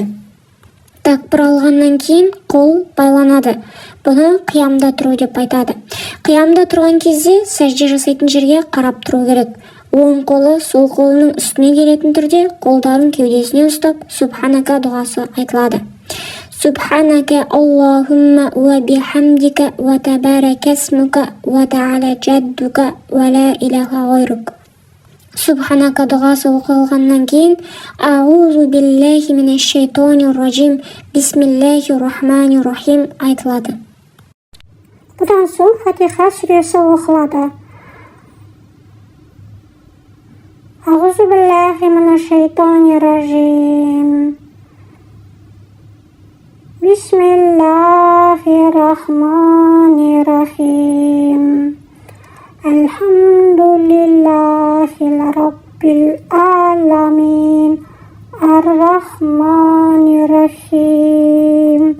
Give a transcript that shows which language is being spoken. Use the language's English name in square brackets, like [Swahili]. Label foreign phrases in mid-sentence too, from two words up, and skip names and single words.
[Kazakh] Такбир алғаннан кейін қол байланады. Бұны қиямда тұру деп айтады. Қиямда тұрған кезде сәжде жасайтын жерге қарап тұру керек. Оң қолы сол қолының үстіне келетін түрде қолдарын кеудесіне ұстап Субханака дұғасы айтылады. [Arabic] سبحانك اللهم وبحمدك وتبارك اسمك وتعالى جدك ولا إله غيرك. [Kazakh] Субханака дұғасы оқылғаннан кейін [Arabic] أعوذ بالله من الشيطان الرجيم بسم الله الرحمن الرحيم [Kazakh] айтылады. Бұдан соң Фатиха сүресі оқылады. [Arabic] أعوذ بالله من الشيطان الرجيم بسم الله الرحمن الرحيم الحمد لله رب العالمين الرحمن الرحيم